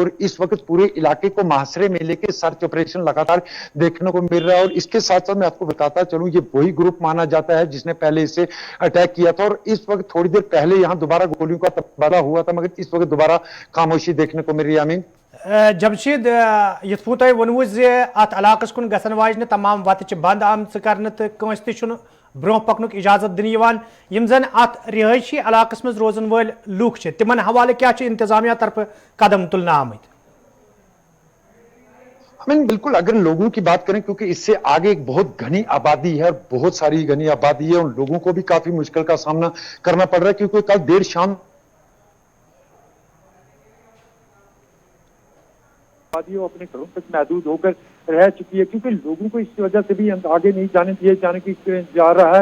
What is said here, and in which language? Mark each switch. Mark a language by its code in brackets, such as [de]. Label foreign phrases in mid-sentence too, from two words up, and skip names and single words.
[hi] और इस वक्त पूरे इलाके को मुहासरे में लेके [en] search operation [hi] लगातार देखने को मिल रहा है। और इसके साथ साथ मैं आपको बताता चलूं, ये वही ग्रुप माना जाता है जिसने पहले इसे अटैक किया था। और इस वक्त थोड़ी देर पहले यहां दोबारा गोलियों का तबादला हुआ था, मगर इस वक्त दोबारा खामोशी देखने को मिल रही है। अमीन [ks] जमशीद युथ पू तुम वोनवु अत इलाकस कुन गसन वाजन तमाम वत बंद आमच कर कंस त ब्रोह पकनुक इजाजत दिन यम जन अत रिहायशी इलाकस मज रोजन वाल लूख तिमन हवाले क्या इंतजामिया तरफ कदम तुलना आमत। [hi] हमें बिल्कुल अगर लोगों की बात करें, क्योंकि इससे आगे एक बहुत घनी आबादी है, बहुत सारी घनी आबादी है, उन लोगों को भी काफी मुश्किल का सामना करना पड़ रहा है, क्योंकि कल देर शाम अपने घरों तक महदूद होकर रह चुकी है, क्योंकि लोगों को इसकी वजह से भी आगे नहीं जाने दिए जाने की जा रहा है।